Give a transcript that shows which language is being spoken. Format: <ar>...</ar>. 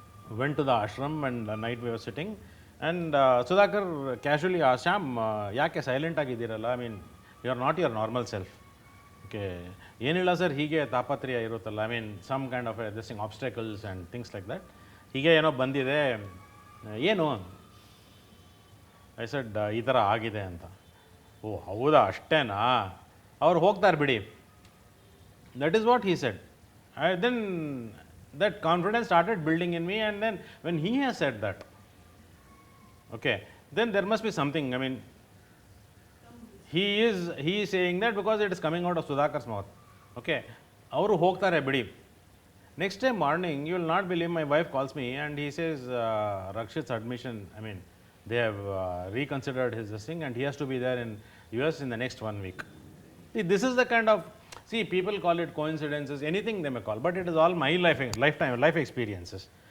<en>Went to the ashram, and the night we were sitting, and Sudhakar casually asked, Shyam,</en> <kn>yake silent agiddiralla?</kn> <en>You are not your normal self. Okay,</en> <kn>yenilla sir, hige tapatriya iruttalla,</kn> <en>some kind of this thing, obstacles and things like that.</en> <kn>Hige bandide, yenu?</kn> <en>I said,</en> <kn>ಈ ಥರ ಆಗಿದೆ ಅಂತ. ಓ ಹೌದಾ, ಅಷ್ಟೇನಾ, ಅವ್ರು ಹೋಗ್ತಾರೆ ಬಿಡಿ.</kn> <en>That is what he said. Then that confidence started building in me, and then when he has said that, okay, then there must be something. he is saying that because it is coming out of Sudhakar's mouth.</en> <kn>Okay, ಅವರು ಹೋಗ್ತಾರೆ ಬಿಡಿ.</kn> <en>Next day morning, you will not believe, my wife calls me and he says, Rakshit's admission, I mean, they have reconsidered his this thing and he has to be there in US in the next 1 week. See, this is the kind of, see, people call it coincidences, anything they may call, but it is all my life experiences.</en>